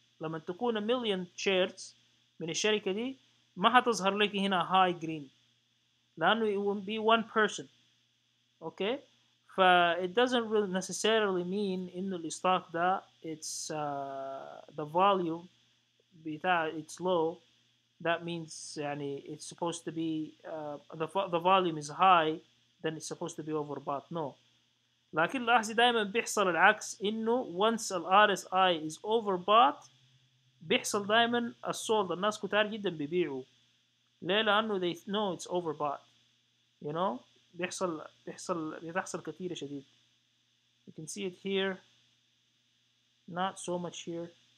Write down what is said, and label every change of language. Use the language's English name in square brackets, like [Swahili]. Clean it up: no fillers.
[Arabic] لما تكون 1,000,000 shares من الشركة دي ما هتظهر لك هنا high green لأنه [English] it will be one person. okay ف it doesn't really necessarily mean [Arabic] إنه الستوك ده [English] it's the volume بتاع it's low. That means يعني it's supposed to be the volume is high, then it's supposed to be overbought. No. [Arabic] لكن لاحظي دائما بيحصل العكس، انه once ال RSI [English] is overbought [Arabic] بيحصل دائما السولد، الناس كتار جدا بيبيعوا. ليه؟ لانه [English] they know it's overbought. you know [Arabic] بتحصل كثيرة شديد. [English] you can see it here, not so much here.